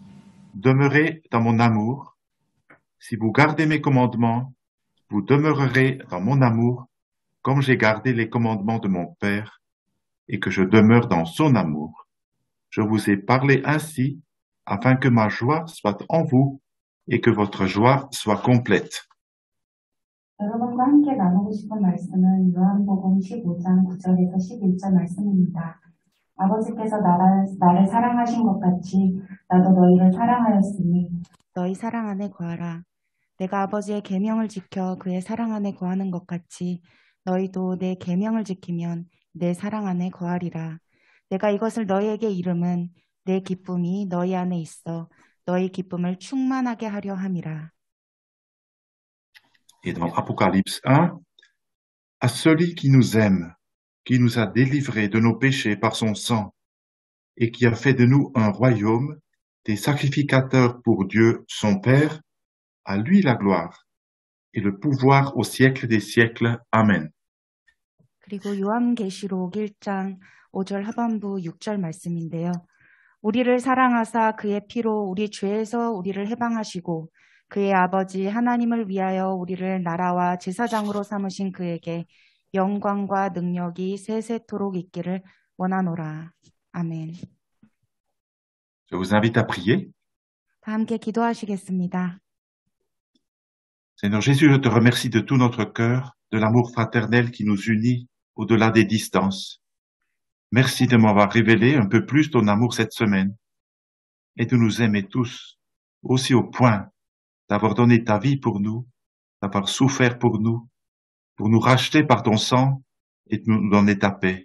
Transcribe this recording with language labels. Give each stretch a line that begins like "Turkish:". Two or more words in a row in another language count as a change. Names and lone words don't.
French: Demeurez dans mon amour. Si vous gardez mes commandements, vous demeurerez dans mon amour, comme j'ai gardé les commandements de mon Père et que je demeure dans son amour. Je vous ai parlé ainsi afin que ma joie soit en vous et que votre joie soit complète.
Korean: 여러분과 함께 나누고 싶은 말씀은 요한복음 15장 9절에서 11절 말씀입니다. 아버지께서 나를 사랑하신 것 같이 나도 너희를 사랑하였으니 너희 사랑 안에 거하라. 내가 아버지의 계명을 지켜 그의 사랑 안에 거하는 것 같이 너희도 내 계명을 지키면 내 사랑 안에 거하리라. 내가 이것을 너희에게 이름은 내 기쁨이 너희 안에 있어 너희 기쁨을 충만하게 하려 함이라.
French: Et dans Apocalypse 1, à celui qui nous aime, qui nous a délivrés de nos péchés par son sang, et qui a fait de nous un royaume, des sacrificateurs pour Dieu, son Père, à lui la gloire et le pouvoir au siècle des siècles. Amen.
Korean: 그리고 요한계시록 1장 5절 하반부 6절 말씀인데요. 우리를 사랑하사 그의 피로 우리 죄에서 우리를 해방하시고 그의 아버지 하나님을 위하여 우리를 나라와 제사장으로 삼으신 그에게 영광과 능력이 세세토록 있기를 원하노라. 아멘.
French: Je vous invite à prier.
Korean: 다 함께 기도하시겠습니다.
French: Seigneur Jésus, je te remercie de tout notre cœur, de l'amour fraternel qui nous unit au-delà des distances. Merci de m'avoir révélé un peu plus ton amour cette semaine et de nous aimer tous, aussi au point d'avoir donné ta vie pour nous, d'avoir souffert pour nous racheter par ton sang et de nous donner ta paix.